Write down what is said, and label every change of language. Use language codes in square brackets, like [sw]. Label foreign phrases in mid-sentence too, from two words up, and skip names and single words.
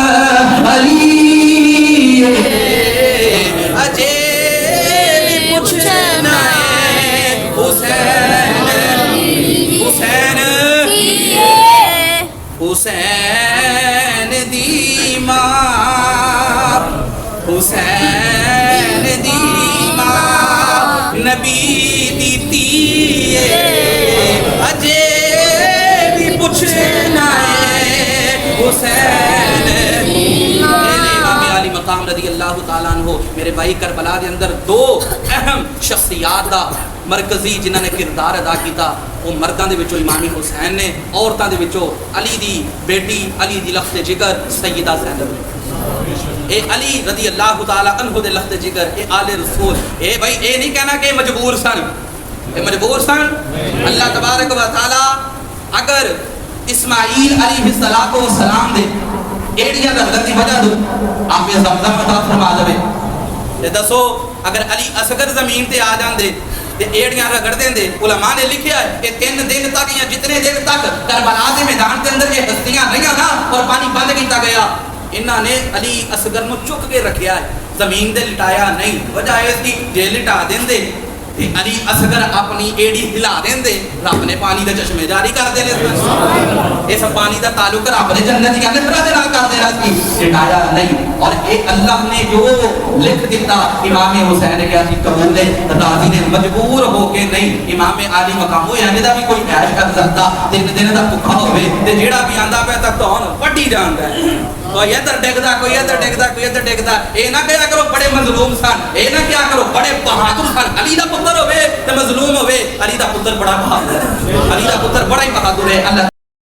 [pa] علی اجے بھی پوچھنا ہے حسین حسین حسین دی ماں حسین دی ماں نبی دی تی اجے بھی پوچھنا ہے حسین. میرے امام علی مقام رضی اللہ تعالیٰ عنہ میرے بھائی کربلا دے اندر دو اہم شخصیات دا مرکزی جنہاں نے کردار ادا کیتا وہ مرداں دے وچوں امام حسین نے عورتاں دے وچوں علی دی بیٹی علی دی لخت جگر سیدہ زینب. اے علی رضی اللہ تعالیٰ عنہ دے لخت جگر اے آل رسول. اے بھائی اے نہیں کہنا کہ مجبور سن اے مجبور سن. اللہ تبارک و تعالیٰ اگر اسماعیل علیہ السلام دے ایڑیاں رکھنے کی وجہ دو آپ یہ زمزم عطا فرما دے تے دسو اگر علی اصغر زمین تے آ جاندے تے ایڑیاں رگڑ دیندے. علماء نے لکھیا ہے کہ 3 دن تک یا جتنے دن تک کربلا دے میدان کے اندر یہ ہستیاں رہیاں نا اور پانی بند کیتا گیا انہاں نے علی اصغر نو چک کے رکھیا ہے زمین تے لٹایا نہیں. وجہ اس کی جے لٹا دیندے تے علی اصغر اپنی ایڑی ہلا دیندے رب نے پانی دے چشمے جاری کر دینے. اس پانی دا تعلق رب نے جنت دی نہراں دے نال کر دینا سی لٹایا نہیں. اور اے اللہ نے جو لکھ دیتا امام حسین نے کہا سی قبول ہے راضی نے مجبور ہو کے نہیں. امام علی مقام ہویا جدا بھی کوئی عیش کر سکتا 3 دن دا بھوکا ہوے تے جیڑا بھی آندا پیا تا تون وڈی جاندا ہے کوئی ادھر ڈگدا کوئی ادھر ڈگدا کوئی ادھر ڈگدا. اے نہ کہیا کرو بڑے مظلوم سن اے نہ کہیا کرو بڑے بہادر سن. علی دا پتر ہوے تے مظلوم ہوے علی دا پتر بڑا بہادر ہے علی دا پتر بڑا ہی بہادر ہے. اللہ